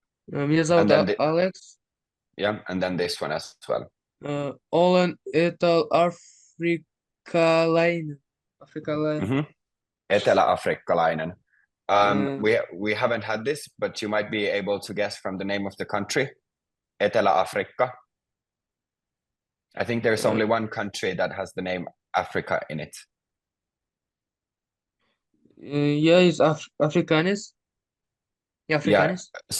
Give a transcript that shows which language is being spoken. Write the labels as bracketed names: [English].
[Russian] Меня зовут Alex. [English] Yeah, and then this one as well. [Finnish] Olen etelä-afrikkalainen. Afrikalainen. Mhm. Etelä-afrikkalainen. Mm. [English] We haven't had this, but you might be able to guess from the name of the country. Etelä-Afrikka. I think there's only one country that has the name Africa in it. Yeah, it's Afrikaans. Yeah, Afrikaans.